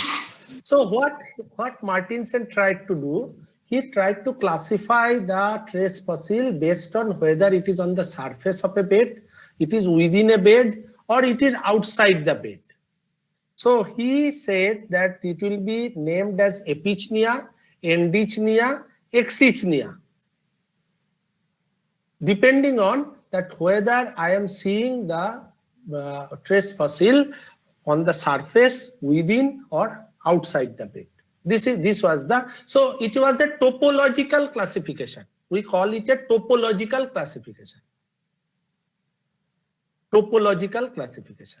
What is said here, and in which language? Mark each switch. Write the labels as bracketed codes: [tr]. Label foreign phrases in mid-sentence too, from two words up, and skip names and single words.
[en] So what Martinsen tried to do, he tried to classify the trace fossil based on whether it is on the surface of a bed, it is within a bed, or it is outside the bed. So he said that it will be named as epichnia, endichnia, exichnia, depending on that whether I am seeing the trace fossil on the surface, within, or outside the bed. This was the, so it was a topological classification. We call it a topological classification. Topological classification.